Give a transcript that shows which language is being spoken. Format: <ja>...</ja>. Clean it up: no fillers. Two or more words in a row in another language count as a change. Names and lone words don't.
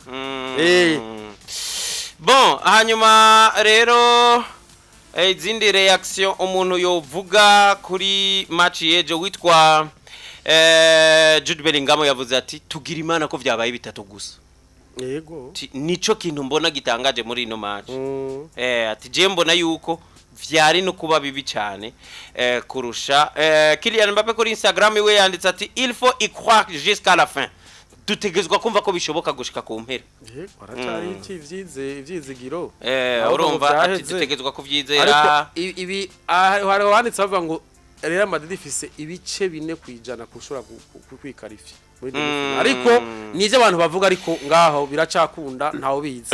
<rn>bon hanyuma rero izindi reaction umuntu yovuga kuri match yeje witwa Jude Bellingham yavuze ati tugira imana ko vyabaye bitatu gusa yego nico kintu mbona gitangaje muri ino match ati je mbona yuko vyari no kuba bibi cyane kurusha Kylian Mbappe kuri Instagram we yanditse ati</rn> <fr>il faut y croire jusqu'à la fin</fr> <rn>dutegezwa kumva ko bishoboka gushika ku mpera baracari ivyizigiro urumva ati dutegezwa kuvyizera ibi hari wanditse avuga ngo Real Madrid ifise ibice 4 kwijana kushora kwikarifya ariko nije abantu bavuga ariko ngaho biracakunda ntawo biza</rn>